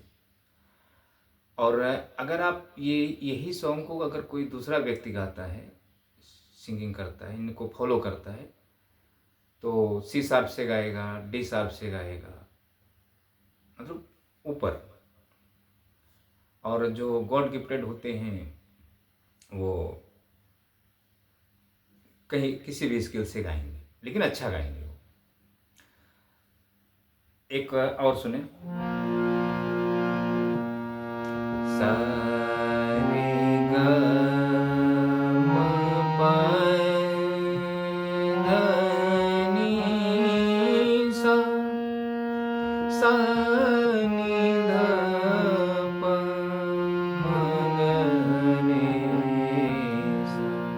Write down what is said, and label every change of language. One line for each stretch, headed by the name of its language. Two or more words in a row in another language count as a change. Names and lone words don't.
Hindi: और अगर आप यही सॉन्ग को अगर कोई दूसरा व्यक्ति गाता है, सिंगिंग करता है, इनको फॉलो करता है, तो
English: C sharp
Hindi: से गाएगा,
English: D sharp
Hindi: से गाएगा, मतलब ऊपर। और जो
English: God gifted
Hindi: होते हैं वो कहीं किसी भी स्केल से गाएंगे, लेकिन अच्छा गाएंगे वो। एक और सुने, सा रे ग म प ध नि सा सा नि ध प म ग रे सा